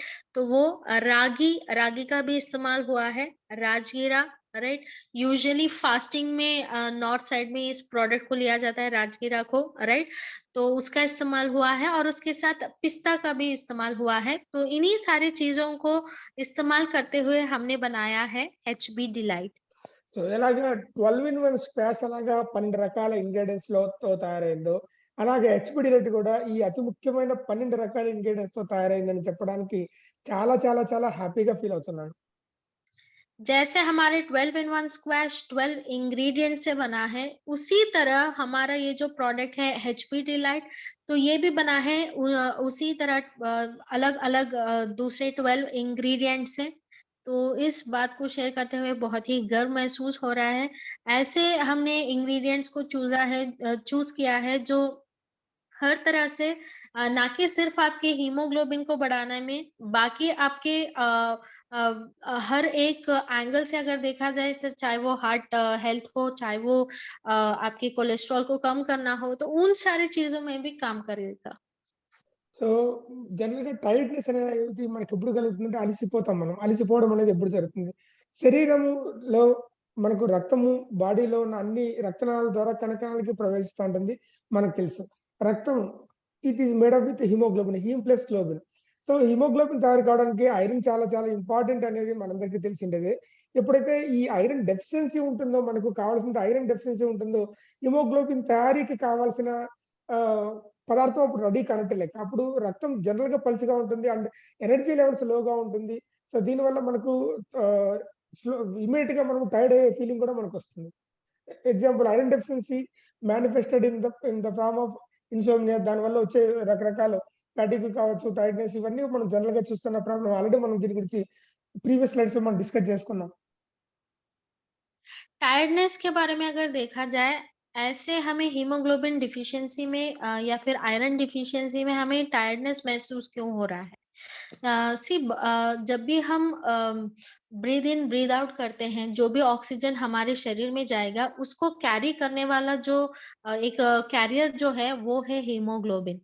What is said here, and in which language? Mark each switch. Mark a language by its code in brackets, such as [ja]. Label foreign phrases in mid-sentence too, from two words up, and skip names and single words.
[hi] तो वो रागी का भी इस्तेमाल हुआ है, राजगीरा, राइट? [en] usually fasting [hi] में [en] north side [hi] में इस प्रोडक्ट को लिया जाता है राजगीरा को, राइट? तो उसका इस्तेमाल हुआ है और उसके साथ पिस्ता का भी इस्तेमाल हुआ है। तो इन्हीं सारी चीज़ों को इस्तेमाल करते हुए हमने बनाया है एचबी डिलाइट। [te] సో, ఎలాగా 12 ఇన్ 1 స్క్వాష్ అలాగా 12 రకాల ఇంగ్రీడియెంట్స్‌తో తయారైందో, అలాగే హెచ్‌పీ డిలైట్ కూడా ఈ అతి ముఖ్యమైన 12 రకాల ఇంగ్రీడియెంట్స్‌తో తయారైందని చెప్పడానికి చాలా చాలా చాలా [en] happyగా feel [te] అవుతున్నాను. [hi] जैसे हमारे 12 इन 1 स्क्वैश 12 इंग्रेडिएंट से बना है, उसी तरह हमारा ये जो प्रोडक्ट है एचपी डिलाइट, तो ये भी बना है उसी तरह अलग-अलग दूसरे 12 इंग्रेडिएंट से। तो इस बात को शेयर करते हुए बहुत ही गर्व महसूस हो रहा है। ऐसे हमने इंग्रेडिएंट्स को चूज़ किया है जो हर तरह से ना कि सिर्फ़ आपके हीमोग्लोबिन को बढ़ाने में, बाकी आपके हर एक एंगल से अगर देखा जाए तो चाहे वो [en] heart health [hi] हो, चाहे वो आपके कोलेस्ट्रॉल को कम करना हो, तो उन सारी चीज़ों में भी काम करेगा। [te] సో, [en] generalగా tiredness [te] అనేది మనకెప్పుడు కలుగుతుందంటే అలిసిపోతాం మనం. అలిసిపోవడం అనేది ఎప్పుడు జరుగుతుంది? శరీరములో మనకు రక్తము బాడీలో ఉన్న అన్ని రక్తనాళాల ద్వారా కణకణాలకి ప్రవేశిస్తా ఉంటుంది. మనకు తెలుసు. రక్తం [en] it is made up with hemoglobin. heme plus globin. [te] సో, హిమోగ్లోబిన్ తయారు కావడానికి ఐరన్ చాలా చాలా ఇంపార్టెంట్ అనేది మనందరికీ తెలిసిండేదే. ఎప్పుడైతే ఈ [en] iron deficiency [te] ఉంటుందో, మనకు కావాల్సినంత [en] iron deficiency [te] ఉంటుందో, హిమోగ్లోబిన్ తయారీకి కావాల్సిన ఆహ్, పదార్థం అప్పుడు రెడీ కానట్టే. అప్పుడు రక్తం జనరల్‌గా పలుచగా ఉంటుంది. [en] and energy levels [te] లోగా ఉంటుంది. సో, దీనివల్ల మనకు ఆహ్, [en] slow immediateగా [te] మనం టైర్డ్ అయ్యే ఫీలింగ్ కూడా మనకొస్తుంది. [en] example iron deficiency manifested in the form of insomnia. [te] దానివల్ల వచ్చే రకరకాల ఫాటిగ్ కావచ్చు, టైర్డ్‌నెస్ ఇవన్నీ మనం జనరల్‌గా చూస్తున్న ప్రాబ్లమ్. ఆల్రెడీ మనం దీని గురించి [en] previous slidesలో [te] మనం డిస్కస్ చేసుకున్నాం. [hi] टायर्डनेस के बारे में अगर देखा जाए, ऐसे हमें [en] hemoglobin deficiency [hi] में या फिर [en] iron deficiency [hi] में हमें टायर्डनेस महसूस क्यों हो रहा है? जब भी हम [en] breathe in breathe out [hi] करते हैं, जो भी ऑक्सीजन हमारे शरीर में जाएगा उसको कैरी करने वाला जो एक कैरियर जो है वो है हीमोग्लोबिन।